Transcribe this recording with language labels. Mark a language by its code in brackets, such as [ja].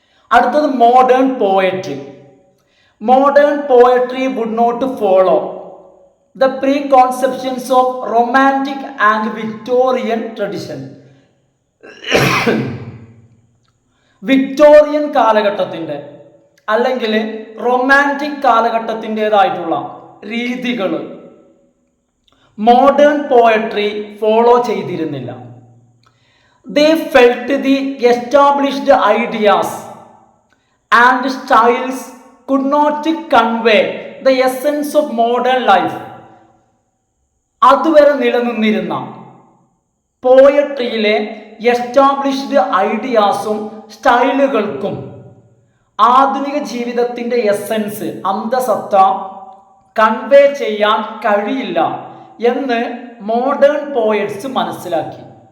[en] അടുത്തത് modern poetry. Modern poetry would not follow the preconceptions of romantic and Victorian tradition. [ml] Victorian കാലഘട്ടത്തിൻ്റെ അല്ലെങ്കിൽ romantic കാലഘട്ടത്തിൻ്റെതായിട്ടുള്ള രീതികൾ modern poetry follow ചെയ്തിരുന്നില്ല. [en] They felt the established ideas and styles could not convey the essence of modern life. [ml] അതുവരെ നിലനിന്നിരുന്ന പോയട്രിയിലെ established ഐഡിയാസും സ്റ്റൈലുകൾക്കും ആധുനിക ജീവിതത്തിൻ്റെ essence, അന്തസത്ത convey ചെയ്യാൻ കഴിയില്ല എന്ന് മോഡേൺ പോയറ്റ്സ് മനസ്സിലാക്കി.